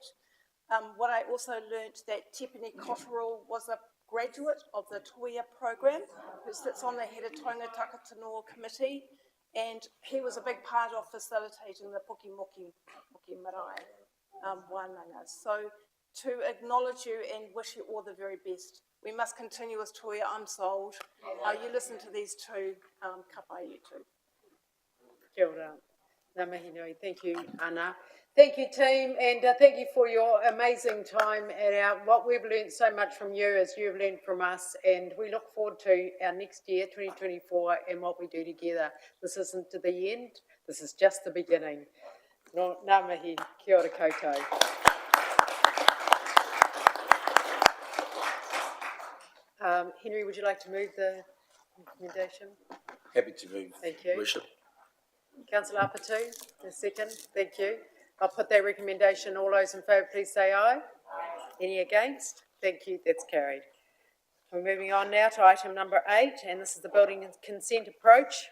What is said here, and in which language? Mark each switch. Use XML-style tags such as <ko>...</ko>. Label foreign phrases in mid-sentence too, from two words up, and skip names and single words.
<en>What I also learnt that Tepene Cotterill was a graduate of the Tuia program, who sits on the Heretaunga Takatanoa committee, and he was a big part of facilitating the Puki Moki Marae wānanga. So to acknowledge you and wish you all the very best. We must continue as Tuia, I'm sold. You listen to these two, kapai you two.</en> <mi>Kia ora. Ngā mihi nui.</mi> <en>Thank you, Anna. Thank you, team, and thank you for your amazing time at what we've learned so much from you as you've learned from us, and we look forward to our next year, 2024, and what we do together. This isn't to the end, this is just the beginning.</en> <mi>Ngā mihi, kia ora koutou.</mi> <en>Henry, would you like to move the recommendation? Happy to move. Thank you. Worship. Councillor Apatu, a second. Thank you. I'll put that recommendation. All those in favour, please say aye. Aye. Any against? Thank you. That's carried. We're moving on now to item number 8, and this is the building consent approach.</en>